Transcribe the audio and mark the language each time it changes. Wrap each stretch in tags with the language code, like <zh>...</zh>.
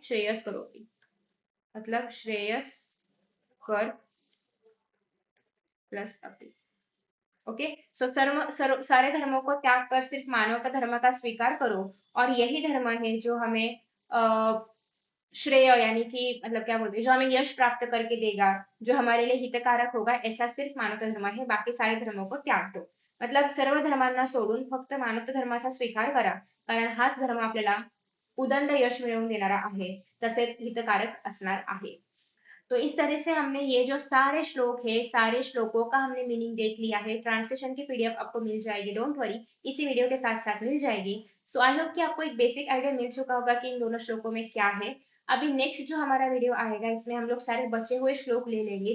<hi>श्रेयस करोपि, मतलब श्रेयस कर प्लस अपि. ओके. सो सारे धर्मों को त्याग कर सिर्फ मानव का धर्म का स्वीकार करो, और यही धर्म है जो हमें श्रेय यानी कि मतलब क्या बोलते हैं, जो हमें यश प्राप्त करके देगा, जो हमारे लिए हितकारक होगा, ऐसा सिर्फ मानव धर्म है. बाकी सारे धर्मों को त्याग दो.</hi> <mr>मतलब सर्व धर्मांना सोडून फक्त मानव धर्माचा स्वीकार करा, कारण हाच धर्म आपल्याला उदंड यश मिळवून देणारा आहे, तसेच हितकारक असणार आहे.</mr> <hi>तो इस तरह से हमने ये जो सारे श्लोक है, सारे श्लोकों का हमने मीनिंग देख लिया है. ट्रांसलेशन की पीडीएफ आपको मिल जाएगी, डोंट वरी, इसी वीडियो के साथ साथ मिल जाएगी. सो आई होप कि आपको एक बेसिक आइडिया मिल चुका होगा कि इन दोनों श्लोकों में क्या है. अभी नेक्स्ट जो हमारा वीडियो आएगा इसमें हम लोग सारे बचे हुए श्लोक ले लेंगे.</hi>